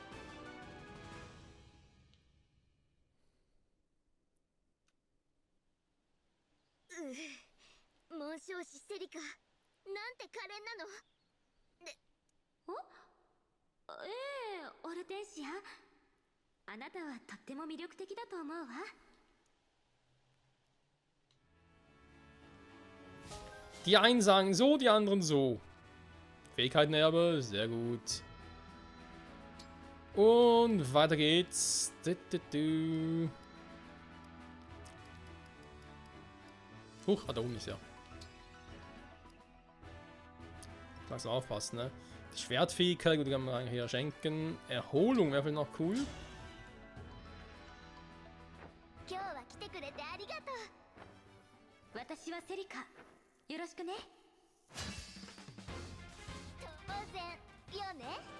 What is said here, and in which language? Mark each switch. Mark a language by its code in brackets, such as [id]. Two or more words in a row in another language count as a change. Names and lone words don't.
[ja] 紋章師セリカ、なんて可憐なの。オルテンシア。あなたはとっても魅力的だと思うわ。 [de] Die einen sagen so, die anderen so. Fähigkeitenerbe, sehr gut. Und weiter geht's. Huch, da oben ist ja. Lass aufpassen, ne? Die Schwertfähigkeit, gut, die kann man eigentlich hier schenken. Erholung wäre vielleicht noch cool. [ja] 今日は来てくれてありがとう。私はセリカ。よろしくね。当然よね。